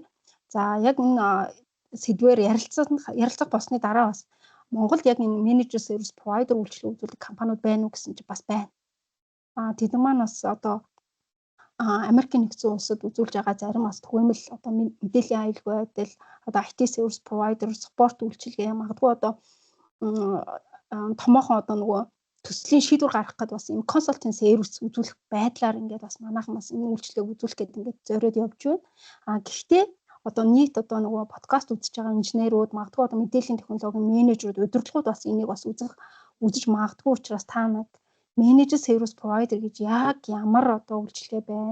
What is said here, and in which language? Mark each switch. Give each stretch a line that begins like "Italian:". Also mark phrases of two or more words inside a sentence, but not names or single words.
Mongolian: За яг энэ сэдвээр ярилцах болсны дараа бас Монголд яг энэ
English: manager service provider
Mongolian: үйлчлэг үзүүлдэг компаниуд байна уу гэсэн чинь бас байна. Тэд маань бас одоо Америкийн нэгдсэн улсад үзүүлж байгаа зарим бас түгээмэл одоо мэдээллийн аюулгүй байдал, одоо
English: IT service provider,
Mongolian: спорт үйлчилгээ магадгүй одоо томоохон одоо нөгөө төслийн шийдвэр гаргах гэдэг бас юм
English: consulting service
Mongolian: үзүүлэх байдлаар ингээд бас манайхан бас энэ үйлчлэгийг үзүүлэх гэдэг ингээд зориод явж байна. Гэхдээ одоо нийт одоо нөгөө подкаст үзэж байгаа инженерүүд, магадгүй одоо мэдээллийн технологийн менежерүүд, удирдлагууд бас энийг бас үзэж магадгүй учраас та нар
English: manager service provider
Mongolian: гэж яг ямар одоо үйлчлэгээ байна?